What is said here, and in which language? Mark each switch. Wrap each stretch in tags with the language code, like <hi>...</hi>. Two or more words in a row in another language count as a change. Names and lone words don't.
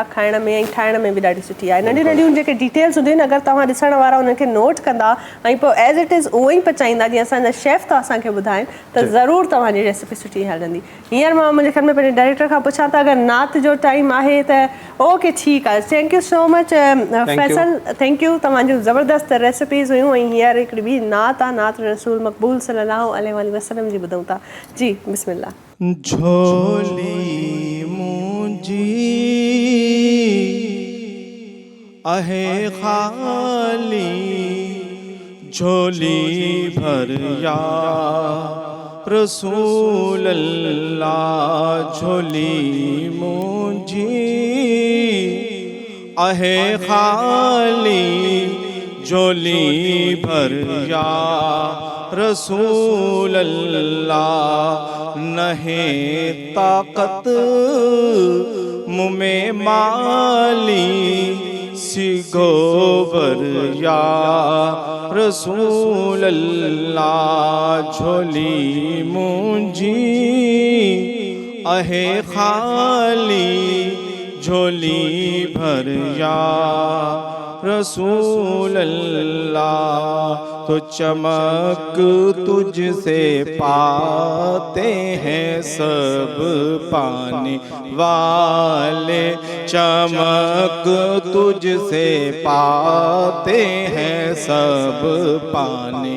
<sd>खाइण में ऐं ठाहिण में बि ॾाढी सुठी आहे नंढियूं नंढियूं जेके डिटेल्स हूंदियूं आहिनि अगरि तव्हां ॾिसण वारा उनखे नोट कंदा ऐं पोइ</sd> <en>as it is</en> <sd>उहो ई पचाईंदा जीअं असांजा शेफ था असांखे ॿुधाइनि त ज़रूरु तव्हांजी रेसिपी सुठी हलंदी हींअर मां मुंहिंजे ख़्याल में पंहिंजे डायरेक्टर खां पुछां त अगरि नात जो टाइम आहे त ओके ठीकु आहे</sd> <en>thank you so much</en> <sd>फैसल</sd> <en>thank you</en> <sd>तव्हांजूं ज़बरदस्त रेसिपीज़ हुयूं ऐं हींअर हिकिड़ी ॿी नात आहे नात रसूल मक़बूल</sd> <ar>صلى الله عليه وسلم</ar> <sd>जी ॿुधूं था जी बिस्मिल्लाह झोली आहे खाली झोली भर</sd> <ar>يا رسول الله</ar> <sd>झोली मुंहिंजी आहे खाली झोली भर</sd> <ar>يا رسول الله</ar> <sd>नहे ताकत मुँह में माली सिगोबर</sd> <ar>يا رسول الله</ar> <sd>झोली मुंहिंजी आहे खाली झोली भर</sd> <ar>يا رسول الله</ar> <ur>تو چمک تجھ سے پاتے ہیں سب پانے والے چمک تجھ سے پاتے ہیں سب پانے</ur>